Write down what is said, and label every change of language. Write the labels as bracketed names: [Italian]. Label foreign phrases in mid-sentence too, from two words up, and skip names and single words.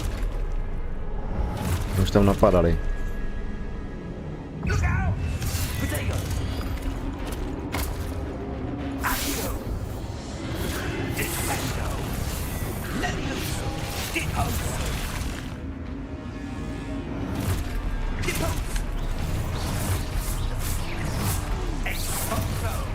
[Czech] Už tam napadali. [English] Look out! Potato. Accio! Defendo! Levioso! Depose! Depose! Exposo!